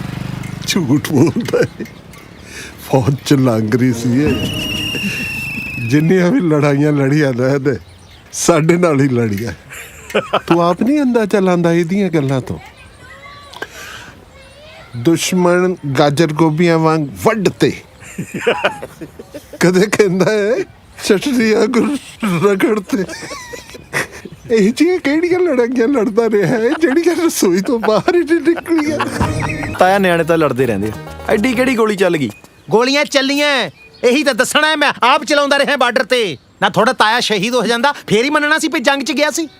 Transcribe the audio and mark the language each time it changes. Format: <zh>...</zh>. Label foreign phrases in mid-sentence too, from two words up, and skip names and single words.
<pa>ਝੂਠ ਬੋਲਤਾ ਹੈ, ਫ਼ੌਜ ਚ ਲਾਂਗਰੀ ਸੀ ਜਿੰਨੀਆਂ ਭੀ ਲੜਾਈਆਂ ਲੜੀਆਂ ਨੇ ਸਾਡੇ ਨਾਲ ਹੀ ਲੜੀਆਂ। ਤੂੰ ਆਪ ਨਹੀਂ ਅੰਦਾਜ਼ਾ ਲਾਂਦਾ ਇਹਦੀਆਂ ਗੱਲਾਂ ਤੋ। ਦੁਸ਼ਮਣ ਗਾਜਰ ਗੋਭੀਆਂ ਵਾਂਗ ਵੱਢਤੇ, ਕਦੇ ਕਹਿੰਦਾ ਹੈ ਚਟਣੀਆਂ ਰਗੜਤੇ। ਇਹ ਜਿਹੀਆਂ ਕਿਹੜੀਆਂ ਲੜਾਈਆਂ ਲੜਦਾ ਰਿਹਾ ਹੈ ਜਿਹੜੀਆਂ ਰਸੋਈ ਤੋਂ ਬਾਹਰ ਹੀ ਨਹੀਂ ਨਿਕਲੀਆਂ। ਤਾਇਆ ਨਿਆਣੇ ਤਾਂ ਲੜਦੇ ਰਹਿੰਦੇ ਆ, ਐਡੀ ਕਿਹੜੀ ਗੋਲੀ ਚੱਲ ਗਈ? ਗੋਲੀਆਂ ਚੱਲੀਆਂ, ਇਹੀ ਤਾਂ ਦੱਸਣਾ ਹੈ। ਮੈਂ ਆਪ ਚਲਾਉਂਦਾ ਰਿਹਾ ਬਾਰਡਰ ਤੇ। ਨਾ ਤੁਹਾਡਾ ਤਾਇਆ ਸ਼ਹੀਦ ਹੋ ਜਾਂਦਾ ਫੇਰ ਹੀ ਮੰਨਣਾ ਸੀ ਵੀ ਜੰਗ 'ਚ ਗਿਆ ਸੀ।</pa>